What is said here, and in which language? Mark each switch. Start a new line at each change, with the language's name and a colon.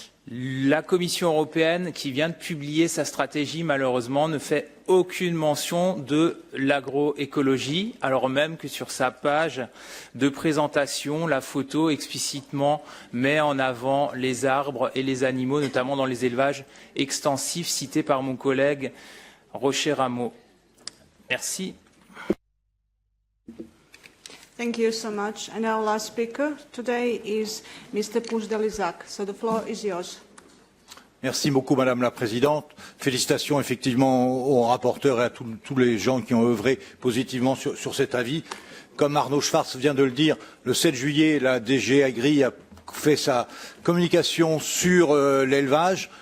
French: La Commission européenne, qui vient de publier sa stratégie, malheureusement, ne fait aucune mention de l'agroécologie, alors même que sur sa page de présentation, la photo explicitement met en avant les arbres et les animaux, notamment dans les élevages extensifs cités par mon collègue Rocher-Rameau. Merci.
English: Thank you so much. And our last speaker today is Mr. Puzdalizak. So the floor is yours.
French: Merci beaucoup, Madame la Présidente. Félicitations effectivement aux rapporteurs et à tous les gens qui ont œuvré positivement sur cet avis. Comme Arnaud Schwartz vient de le dire, le 7 juillet, la DG Agri a fait sa communication sur l'élevage.